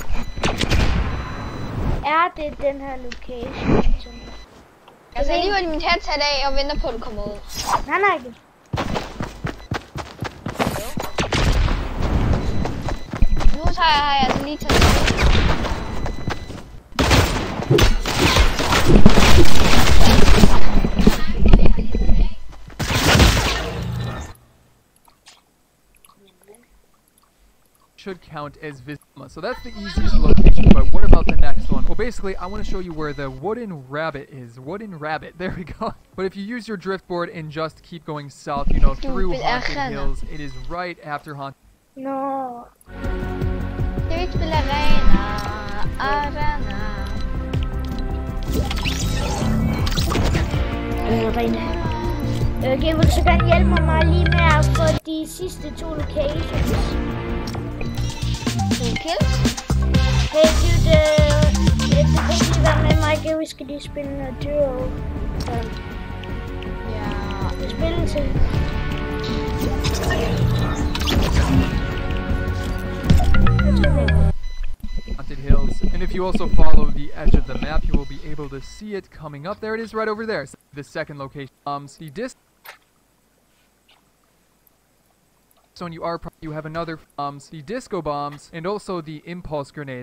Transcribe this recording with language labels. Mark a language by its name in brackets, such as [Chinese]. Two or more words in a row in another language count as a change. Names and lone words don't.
[Danish] Er det den her location? Jeg tager lige mit headset af og venter på, at du kommer ud. Nej, ikke. Nu tager jeg altså lige taget. [English] Should count as visible. So that's the easiest location, but what about the next one? Well, basically, I want to show you where the wooden rabbit is. Wooden rabbit, there we go. But if you use your drift board and just keep going south, you know, through Haunted Hills, it is right after Haunted. No. [Danish] Skal vi ikke spille arana? Okay, vil du så gerne hjælpe mig lige med at få de sidste 2 locations? Kills? [English] Hey dude, [Danish] du kan ikke lige være med mig, vi skal lige spille noget duo. Ja. Spille til. Haunted Hills. [English] And if you also follow the edge of the map, you will be able to see it coming up. There it is right over there. So the second location. The disc. So when you have another the disco bombs and also the impulse grenades.